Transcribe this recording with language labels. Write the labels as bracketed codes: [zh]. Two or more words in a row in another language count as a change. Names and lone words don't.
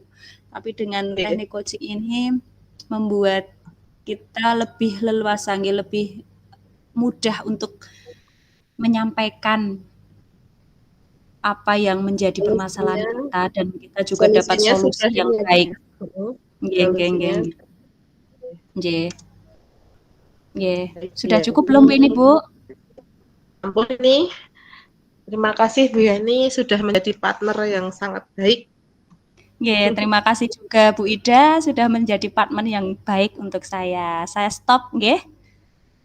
[id] Tapi dengan teknik coaching ini membuat kita lebih leluasa, lebih mudah untuk menyampaikan apa yang menjadi permasalahan kita dan kita juga dapat solusinya solusi sudah yang ini ya, baik. Nggih, nggih, nggih, solusinya nggih. Nggih. Nggih. Sudah ya. cukup belum ini, Bu? Ampun nih. Terima kasih Bu Yani sudah menjadi partner yang sangat baik. Nggih, terima kasih juga Bu Ida sudah menjadi partner yang baik untuk saya. Saya stop nggih.